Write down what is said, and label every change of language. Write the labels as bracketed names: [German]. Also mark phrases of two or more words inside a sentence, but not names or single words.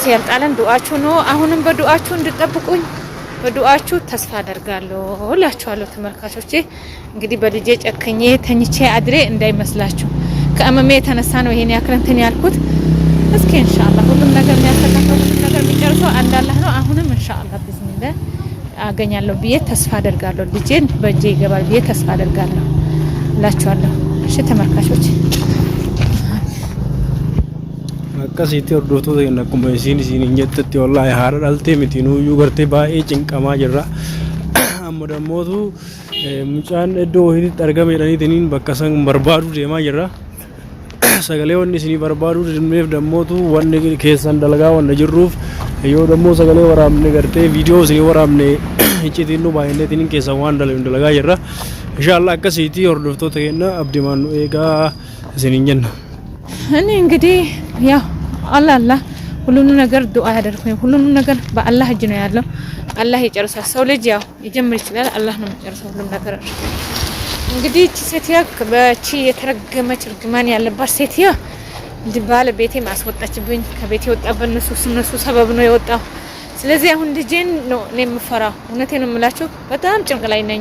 [Amharic] ያልጣለን ዱአችሁ ነው። አሁንም በዱአችሁ እንድጠብቁኝ በዱአችሁ ተስፋ አደርጋለሁ እላችኋለሁ ተመልካቾቼ። እንግዲህ በልጄ ጨክኜ ተኝቼ አድሬ እንዳይመስላችሁ ከእመሜ የተነሳ ነው ይሄን ያክል እንትን ያልኩት። እስኪ ኢንሻአላህ ሁሉም ነገር የሚያስተካክለው ሁሉም ነገር የሚጨርሰው አንድ አላህ ነው። አሁንም ኢንሻአላህ ቢዝኒላህ አገኛለሁ ብዬ ተስፋ አደርጋለሁ። ልጄን በእጄ ይገባል ብዬ ተስፋ አደርጋለሁ እላችኋለሁ። እሺ ተመልካቾች [Oromo] akkasitti hordoftoota keenya akkuma isiin jettetti wallahi haadha dhaltee miti nuuyyuu gartee baay'ee cinqamaa jirra. Amma dammootu mucaan iddoo wayiitti argame jedhaniitiin bakka san barbaaduu deemaa jirra. Sagalee wanni isinii barbaaduu deemneef dammootu wanni keessan dalagaa wanna jirruuf yoo dammoo sagalee waraabne gartee viidiyoo isinii waraabne iccitiin nu baay'inneetiin keessan waan dalagaa jirra. Inshaallah akkasitti hordoftoota keenya abdimaan nu eegaa isiniin jenna. [Amharic] እኔ እንግዲህ ያው አላህ ሁሉንም ነገር ዱአ ያደርኩኝ ሁሉንም ነገር በአላህ እጅ ነው ያለው። አላህ ይጨርሳል። ሰው ልጅ ያው ይጀምር ይችላል፣ አላህ ነው የሚጨርሰው ሁሉም ነገር። እንግዲህ እቺ ሴትያ በቺ የተረገመች እርግማን ያለባት ሴትያ ባለቤቴ ማስወጣችብኝ። ከቤቴ የወጣበት እነሱ ሰበብ ነው የወጣው። ስለዚህ አሁን ልጄን ነው እኔ የምፈራው። እውነቴን ነው የምላችሁ። በጣም ጭንቅ ላይ ነኝ